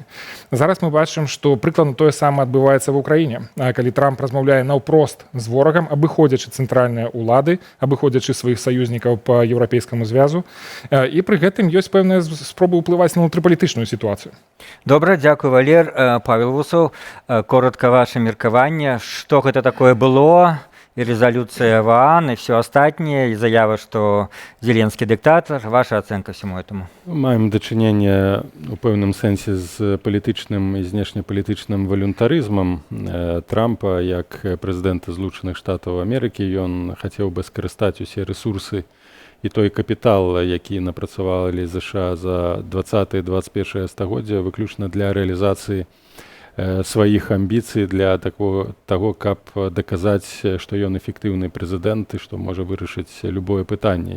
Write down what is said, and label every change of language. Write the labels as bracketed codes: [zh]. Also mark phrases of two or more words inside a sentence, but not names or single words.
[be] Зараз мы бачым, што прыкладна тое самае адбываецца ва ўкраіне, калі Трамп размаўляе наўпрост з ворагам, абыходзячы цэнтральныя ўлады, абыходзячы сваіх саюзнікаў па еўрапейскаму звязу. І пры гэтым ёсць пэўныя спробы ўплываць на ўнутрыпалітычную сітуацыю. Добра, дзякуй, Валер. Павел Вусаў, коротка ваше меркаванне. Што гэта такое было? [ru] І резолюция ООН, и все остальное, и заява, что Зеленский диктатор. Ваша оценка всему этому? [be] Маем дачыненне у пэўным сэнсе з палітычным і знешнепалітычным валюнтарызмам Трампа як прэзідэнта Злучаных Штатаў Амерыкі. Ён хацеў бы скарыстаць усе рэсурсы і той капітал, які напрацавалі ЗША за 20-21 стагоддзя, выключна для рэалізацыі сваіх амбіцый, для таго, каб даказаць, што ён эфектыўны прэзідэнт і што можа вырашыць любое пытанне.